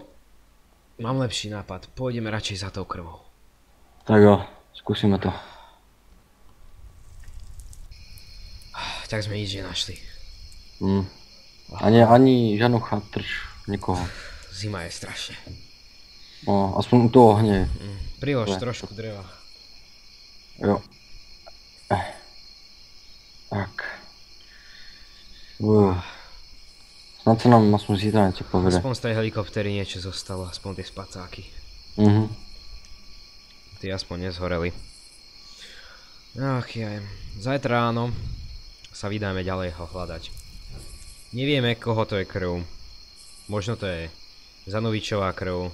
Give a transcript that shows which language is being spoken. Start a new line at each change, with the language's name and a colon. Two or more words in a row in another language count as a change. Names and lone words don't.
Slovak: mám lepší nápad. Pôjdeme radšej za tou krvou.
Czech: Tak jo, zkusíme to.
Slovak: Tak sme nič nenašli.
Czech: Ani žádnou chatrč nikoho.
Slovak: Zima je strašne.
Czech: No, aspoň u toho ohně.
Slovak: Prilož trošku dreva.
Czech: Jo. Tak. Snad se nám aspoň zítra něco povede.
Slovak: Aspoň z tej helikoptery niečo zostalo, aspoň tie spacáky. Tí aspoň nezhoreli. Ach jaj. Zajtra ráno sa vydáme ďalej ho hľadať. Nevieme, koho to je krv. Možno to je Zanovičová krv.